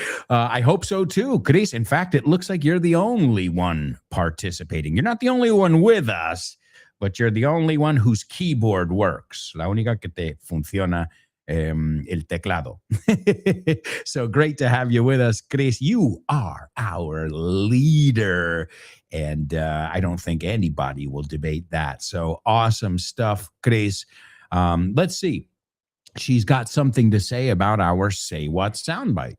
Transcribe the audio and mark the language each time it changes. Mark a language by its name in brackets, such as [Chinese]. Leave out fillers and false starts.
[English] I hope so too, Chris. In fact, it looks like you're the only one participating. You're not the only one with us, but you're the only one whose keyboard works. [Spanish] La única que te funciona el teclado. [English] So great to have you with us, Chris. You are our leader, and I don't think anybody will debate that. So awesome stuff, Chris. Let's see. She's got something to say about our Say What soundbite.